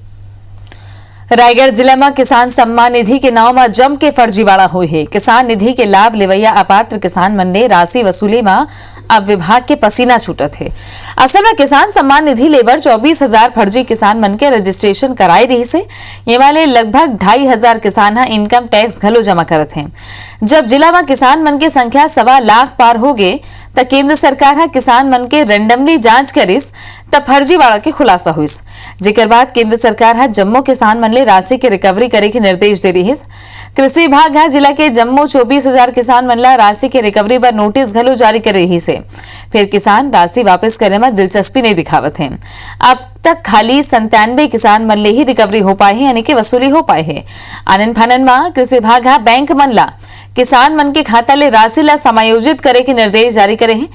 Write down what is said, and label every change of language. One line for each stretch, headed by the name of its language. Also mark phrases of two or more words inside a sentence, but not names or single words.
Chhattisgarhi: रायगढ़ जिला में किसान सम्मान निधि के नाव में जम के फर्जीवाड़ा हुई है। किसान निधि के लाभ लेवैया अपात्र किसान मन ने राशि वसूली में अब विभाग के पसीना छूटत है। असल में किसान सम्मान निधि लेबर 24,000 फर्जी किसान मन के रजिस्ट्रेशन कराई रही से ये वाले लगभग 2,500 किसान इनकम टैक्स घलो जमा करत हैं। जब जिला में किसान मन की संख्या 1.25 लाख पार हो गए तब केंद्र सरकार किसान मन के रेंडमली जांच करिस तब फर्जीवाड़ा के खुलासा हुईस, जेकर बाद केंद्र सरकार जम्मू किसान मन ले राशि के रिकवरी करे के निर्देश दे रही है। कृषि विभाग जिला के जम्मू 24,000 किसान मन ला राशि के रिकवरी पर नोटिस घलो जारी कर रही से फिर किसान राशि वापस करने में दिलचस्पी नहीं दिखावत है। अब तक खाली 97 किसान मन ले ही रिकवरी हो पाए है, यानी कि वसूली हो पाए है। आनंद फानन में कृषि विभाग बैंक मन ला किसान मन के खाता ले राशि ला समायोजित करे के निर्देश जारी करे हैं।